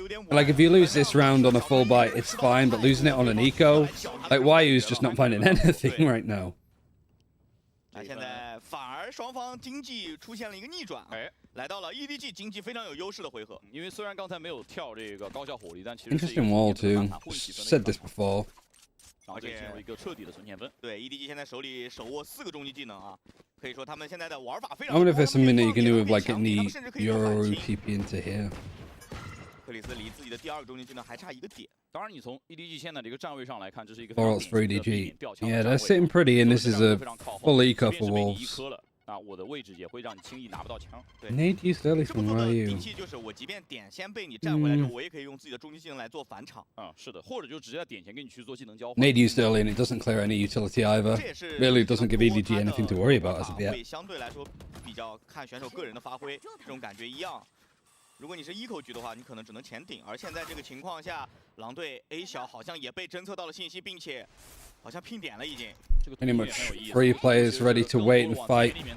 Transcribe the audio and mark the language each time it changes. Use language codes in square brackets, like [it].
[en] Like, if you lose this round on a full buy, it's fine, but losing it on an eco, like, Yu's just not finding anything right now. [zh] 现在反而双方经济出现了一个逆转，来到了 EDG 经济非常有优势的回合。因为虽然刚才没有跳这个高效火力，但其实 [en] interesting wall too. Said this before. [zh] 而且进入一个彻底的存钱分。对 EDG 现在手里手握4个终极技能啊，可以说他们现在的玩法非常。 [en] I wonder if there's something that you can do with like getting the Euro TP into here. [zh] 克里斯离自己的第2个终极技能还差1个点。当然，你从 EDG 现在的一个站位上来看，这是一个 [en] or else for EDG. Yeah, they're sitting pretty, and this is a full eco for Wolves. [zh] 那我的位置也会让你轻易拿不到枪。 [en] Nade used early from Ryu. [zh] 兵器就是我即便点先被你占回来之后，我也可以用自己的终极技能来做返场。是的，或者就直接在点前跟你去做技能交换。 [en] Nade used early, and it doesn't clear any utility either. Really doesn't give EDG anything to worry about as of yet. [zh] 相对来说比较看选手个人的发挥，这种感觉一样。如果你是eco局的话，你可能只能前顶。而现在这个情况下，狼队 A 小好像也被侦测到了信息，并且好像拼点了已经。 [en] Pretty much 3 players ready to wait and fight.